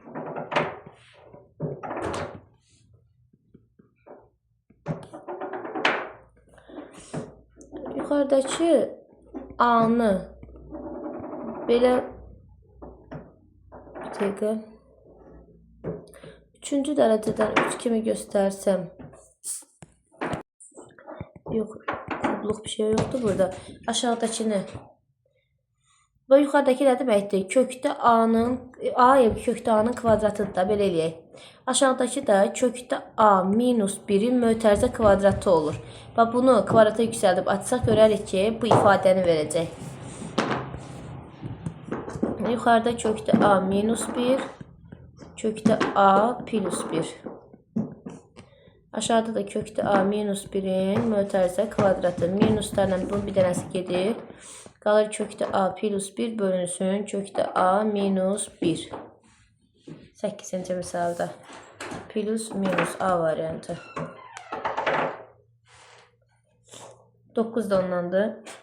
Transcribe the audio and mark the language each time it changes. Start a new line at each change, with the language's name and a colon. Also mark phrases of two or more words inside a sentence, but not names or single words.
Azerbaijani: Yuxarıdakı A-nı belə bir dəqiqə 3-cü dərəcədən 3 kimi göstərsəm, yox, kubluq bir şey yoxdur burada. Aşağıdakını və yuxarıdakı nə deməkdir? Kökdə A-nın kökdə A-nın kvadratıdır da, belə eləyək. Aşağıdakı da kökdə A minus 1-in mötərizə kvadratı olur. Və bunu kvadrata yüksəldib açsaq görərik ki, bu ifadəni verəcək. Yuxarıda kökdə A minus 1, kökdə A plus 1. Aşağıda da kökdə A minus 1-in mötərizə kvadratı. Minuslarla bunun bir dənəsi gedir. Qalır kökdə A plus 1 bölünsün kökdə A minus 1. 8-ci misalda. Plus minus A variantı. 9 da ondandır.